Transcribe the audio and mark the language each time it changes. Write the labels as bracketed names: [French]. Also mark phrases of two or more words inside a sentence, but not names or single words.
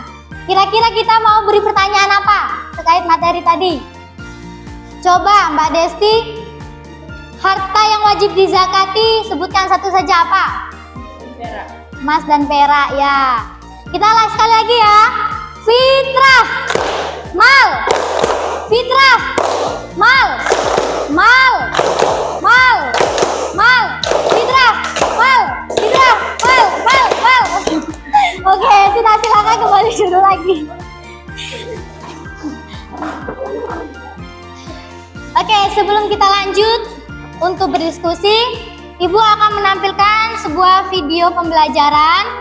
[Indonesian] Kira-kira kita mau beri pertanyaan apa terkait materi tadi? Coba Mbak Desti Harta yang wajib dizakati, sebutkan satu saja apa? Perak. Emas dan perak ya. Kita sekali lagi ya. Fitrah, mal, fitrah, mal, mal, mal, mal, fitrah, mal, fitrah, mal, mal, mal. Oke, sudah, silakan kembali dulu lagi. Oke, sebelum kita lanjut untuk berdiskusi, Ibu akan menampilkan sebuah video pembelajaran.